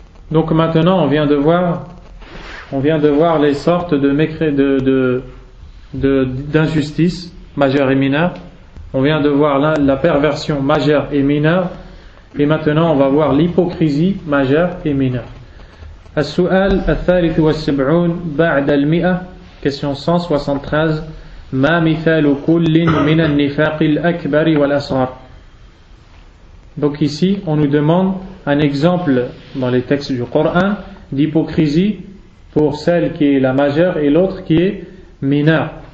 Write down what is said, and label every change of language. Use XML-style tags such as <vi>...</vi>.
<fr>Donc maintenant, on vient de voir les sortes d'injustices majeures et mineures. On vient de voir la perversion majeure et mineure. Et maintenant, on va voir l'hypocrisie majeure et mineure.</fr> <ar>السؤال الثالث والسبعون بعد المئة,</ar> <fr>question 173.</fr> <ar>ما مثال كل من النفاق الأكبر والأصغر.</ar> <fr>Donc ici, on nous demande un exemple dans les textes du Coran d'hypocrisie pour celle qui est la majeure et l'autre qui est mineure.</fr>